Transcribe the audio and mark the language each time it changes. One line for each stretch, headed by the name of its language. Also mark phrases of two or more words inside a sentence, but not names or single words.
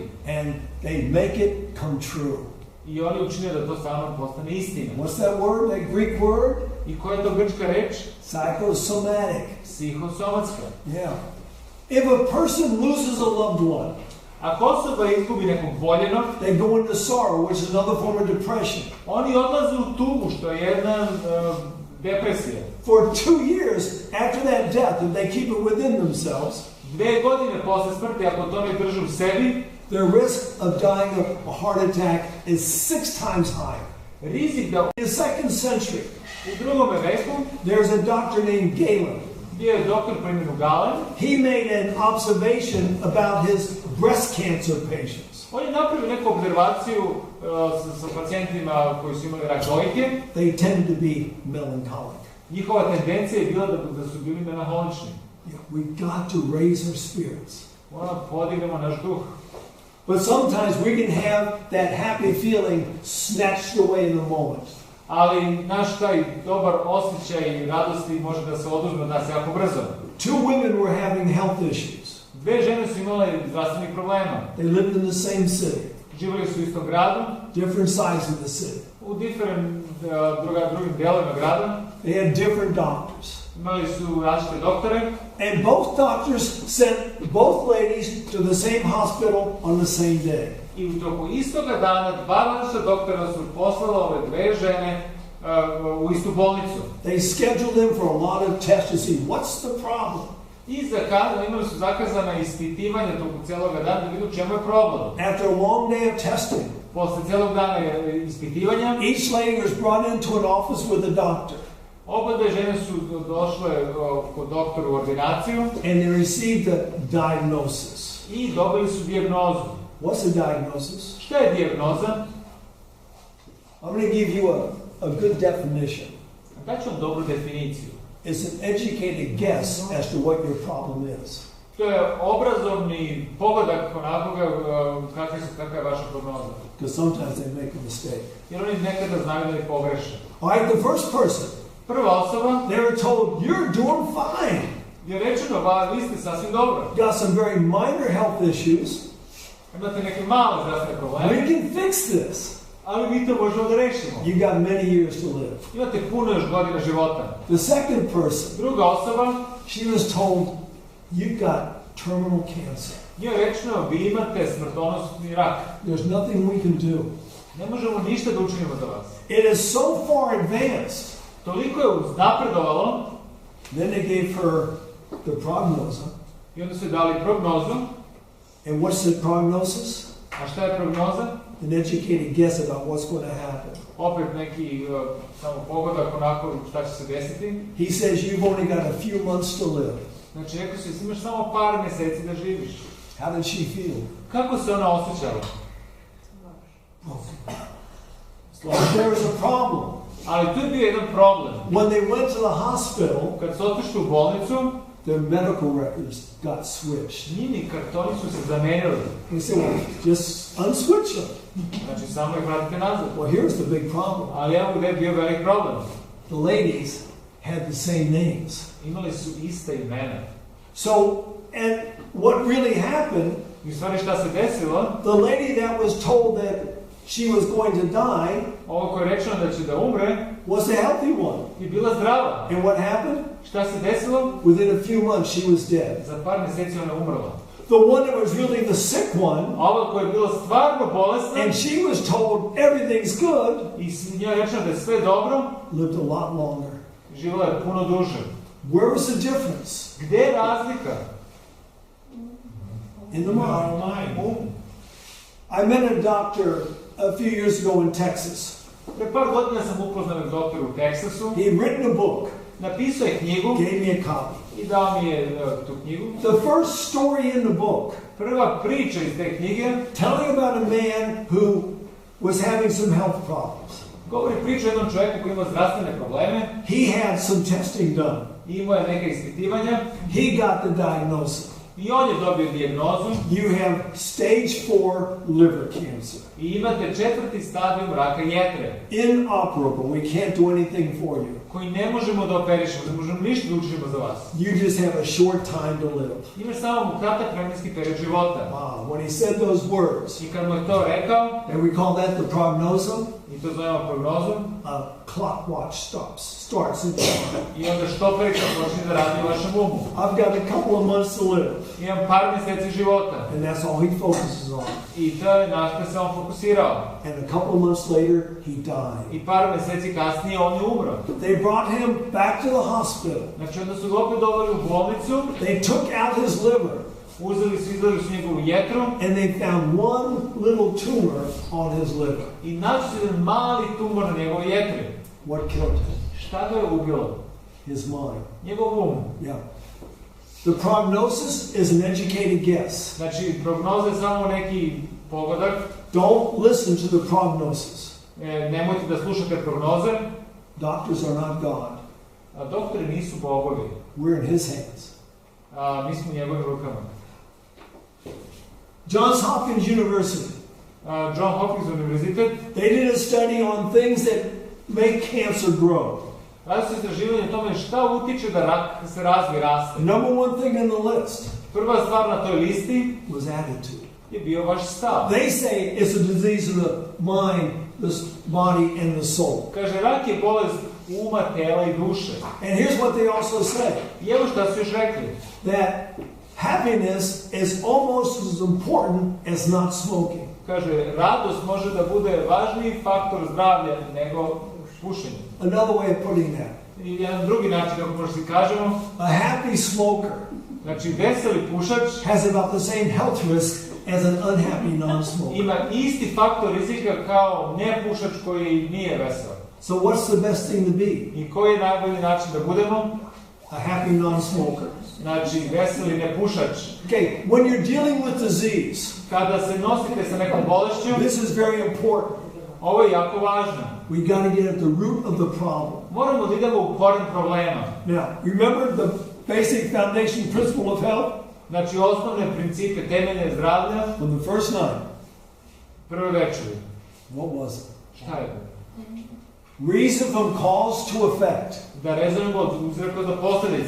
English: And they make it come true.
Serbian: I oni učine da to stvarno postane istina.
English: What's that word? That Greek word?
Serbian: I koja je to grčka reč?
English: Psychosomatic.
Serbian: Psihosomatska.
English: Yeah. If a person loses a loved one,
Serbian: Ako osoba izgubi nekog voljenog,
English: they go into sorrow, which is another form of depression.
Serbian: oni odlaze u tugu, što je jedna depresija.
English: For 2 years after that death, if they keep it within themselves,
Serbian: 2 godine posle smrti, ako to ne drže u sebi,
English: their risk of dying of a heart attack is 6 times higher.
Serbian: rizik da
English: In the 2nd century,
Serbian: u 2. veku
English: there's a doctor named Galen.
Serbian: bio je doktor po imenu Galen.
English: He made an observation about his breast cancer patients.
Serbian: On je napravio neku observaciju sa pacijentima koji su imali rak dojke.
English: They tend to be melancholic.
Serbian: Njihova tendencija je bila da su bili melanholični.
English: We got to raise our spirits.
Serbian: Moramo podignemo naš duh.
English: But sometimes we can have that happy feeling snatched away in a moment.
Serbian: Ali naš taj dobar osjećaj radosti može da se oduzme od nas jako brzo.
English: 2 women were having health issues.
Serbian: 2 žene su imale zdravstvenih problema.
English: They lived in the same city,
Serbian: Živjeli su u istom gradu,
English: different sides of the city.
Serbian: u drugim delovima grada.
English: They had different doctors.
Serbian: Imali su različite doktore.
English: And both doctors sent both ladies to the same hospital on the same day.
Serbian: I u toku istoga dana 2 različita doktora su poslala ove 2 žene u istu bolnicu.
English: They scheduled them for a lot of tests to see what's the problem.
Serbian: I imali su zakazana ispitivanja toku celog dana da vidu čemu je problem.
English: After a long day of testing,
Serbian: Posle celog dana ispitivanja,
English: each lady was brought into an office with a doctor.
Serbian: oba 2 žene su došle kod doktora u ordinaciju
English: And they received a diagnosis.
Serbian: i dobili su dijagnozu.
English: What's a diagnosis?
Serbian: Šta je dijagnoza?
English: I'm going to give you a good definition.
Serbian: Daću vam dobru definiciju.
English: It's an educated guess as to what your problem is.
Serbian: To je obrazovni pogodak onakoga kakva je vaša prognoza.
English: Because sometimes they make a mistake.
Serbian: Jer oni nekada znaju da ne pogreše.
English: All right, the first person,
Serbian: Prva osoba
English: they were told, you're doing fine.
Serbian: je rečeno, vi ste sasvim dobro.
English: Got some very minor health issues.
Serbian: Imate neke male zdravstvene probleme,
English: We can fix this.
Serbian: ali mi to možemo da rešimo.
English: You got many years to live.
Serbian: Imate puno još godina života.
English: The second person,
Serbian: Druga osoba,
English: she was told, you've got terminal cancer.
Serbian: njoj je rečeno, vi imate smrtonosni rak.
English: There's nothing we can do.
Serbian: Ne možemo ništa da učinimo za vas.
English: It is so far advanced.
Serbian: Toliko je uznapredovalo,
English: Then they gave her the prognosis.
Serbian: i onda su joj dali prognozu.
English: And what's the prognosis?
Serbian: A šta je prognoza?
English: An educated guess about what's going to happen.
Serbian: Opet neki samo pogodak onako šta će se desiti.
English: He says you've only got a few months to live.
Serbian: Znači, rekao si, imaš samo par meseci da živiš.
English: How did she feel?
Serbian: Kako se ona osjećala?
English: But there was a problem.
Serbian: Ali tu je bio jedan problem.
English: When they went to the hospital,
Serbian: Kad su otišli u bolnicu,
English: their medical records got switched.
Serbian: njini kartoni su se zamenili.
English: He said, well, just unswitch them.
Serbian: Znači, samo ih vratite nazad.
English: Well, here's the big problem.
Serbian: Ali evo gde je bio velik problem.
English: The ladies had the same names.
Serbian: Imali su ista imena.
English: So, and what really happened,
Serbian: I u stvari šta se desilo?
English: the lady that was told that she was going to die
Serbian: Ovo koje je rečeno da će da umre,
English: was the healthy one.
Serbian: je bila zdrava.
English: And what happened?
Serbian: Šta se desilo?
English: Within a few months, she was dead.
Serbian: Za par meseci ona je umrla.
English: The one that was really the sick one,
Serbian: A ova koja je bila stvarno bolesna,
English: and she was told everything's good,
Serbian: i njoj je rečeno da je sve dobro,
English: lived a lot longer.
Serbian: živjela je puno duže.
English: Where was the difference?
Serbian: Gde je razlika?
English: In the mind. I met a doctor a few years ago in Texas.
Serbian: Pre par godina sam upoznao doktora u Teksasu.
English: He'd written a book,
Serbian: Napisao je knjigu
English: gave me a copy.
Serbian: i dao mi je tu knjigu.
English: The first story in the book,
Serbian: Prva priča iz te knjige
English: telling about a man who was having some health problems.
Serbian: govori priču o jednom čovjeku koji ima zdravstvene probleme.
English: He had some testing done.
Serbian: Imao je neka ispitivanja
English: He got the diagnosis.
Serbian: i on je dobio dijagnozu.
English: You have stage 4 liver cancer.
Serbian: I imate 4. stadijum raka jetre,
English: Inoperable. We can't do anything for you.
Serbian: koji ne možemo da operišemo, ne možemo ništa da učinimo za vas.
English: You just have a short time to live.
Serbian: Imaš samo kratak vremenski period života.
English: Wow. When he said those words,
Serbian: I kad mu je to rekao,
English: and we call that the prognosis,
Serbian: i Mi to zovemo prognozom.
English: A clock watch starts in your mind.
Serbian: I onda štoperika počne da radi u vašem umu.
English: I've got a couple of months to live.
Serbian: Imam par mjeseci života.
English: And that's all he focuses on.
Serbian: I to je na što se on fokusirao.
English: And a couple of months later, he died.
Serbian: I par mjeseci kasnije on je umro.
English: They brought him back to the hospital.
Serbian: Znači onda su ga opet doveli u bolnicu.
English: They took out his liver.
Serbian: Izveli su njegovu jetru.
English: And they found one little tumor on his liver.
Serbian: I naći su jedan mali tumor na njegovoj jetri.
English: What killed him?
Serbian: Šta ga je ubilo?
English: His mind.
Serbian: Njegov um.
English: Yeah. The prognosis is an educated guess.
Serbian: Znači, prognoza je samo neki pogodak.
English: Don't listen to the prognosis.
Serbian: Nemojte da slušate prognoze.
English: Doctors are not God.
Serbian: Doktori nisu bogovi.
English: We're in his hands.
Serbian: Mi smo u njegovim rukama.
English: Johns Hopkins University.
Serbian: John Hopkins univerzitet.
English: They did a study on things that make cancer grow.
Serbian: Radi se istraživanje o tome šta utiče da rak se razvije, raste.
English: Number one thing on the list.
Serbian: Prva stvar na toj listi
English: was attitude.
Serbian: Je bio vaš stav.
English: They say it's a disease of the mind, the body, and the soul.
Serbian: Kaže, rak je bolest uma, tela i duše.
English: And here's what they also say.
Serbian: I evo šta su još rekli.
English: That happiness is almost as important as not smoking.
Serbian: Kaže, radost može da bude važniji faktor zdravlja nego pušenje.
English: Another way of putting that.
Serbian: I jedan drugi način, kako možda si kažemo.
English: A happy smoker
Serbian: znači, veseli pušač
English: has about the same health risk as an unhappy non-smoker.
Serbian: Ima isti faktor rizika kao nepušač koji nije vesel.
English: So what's the best thing to be?
Serbian: I koji je najbolji način da budemo?
English: A happy non-smoker.
Serbian: Znači, veseli nepušač.
English: Okay, when you're dealing with disease,
Serbian: kada se nosite sa nekom bolešću,
English: this is very important.
Serbian: Ovo je jako važno.
English: We got to get at the root of the problem.
Serbian: Moramo da idemo u koren problema.
English: Now, remember the basic foundation principle of health?
Serbian: Znači, osnovne principe temelje zdravlja.
English: On the first night.
Serbian: Prve večeri.
English: What was it?
Serbian: Šta je to?
English: Reason from cause to effect.
Serbian: Da rezonujemo od uzroka do posljedica.